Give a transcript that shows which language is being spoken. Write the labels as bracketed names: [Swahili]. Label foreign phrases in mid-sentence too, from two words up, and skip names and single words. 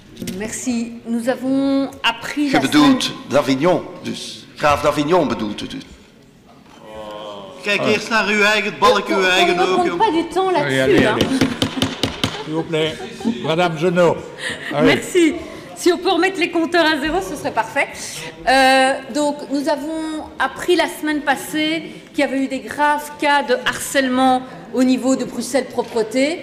[French] Merci. Nous avons appris... [Dutch] Je bedoelt d'Avignon, dus. Graaf d'Avignon bedoelt u dus. Kijk eerst naar uw eigen balk, uw eigen ook. [French] On ne pas du temps là-dessus. Hein. S'il vous plaît, Madame Genot. Merci. Si on peut remettre les compteurs à zéro, ce serait parfait. Donc, nous avons appris la semaine passée qu'il y avait eu des graves cas de harcèlement au niveau de Bruxelles Propreté.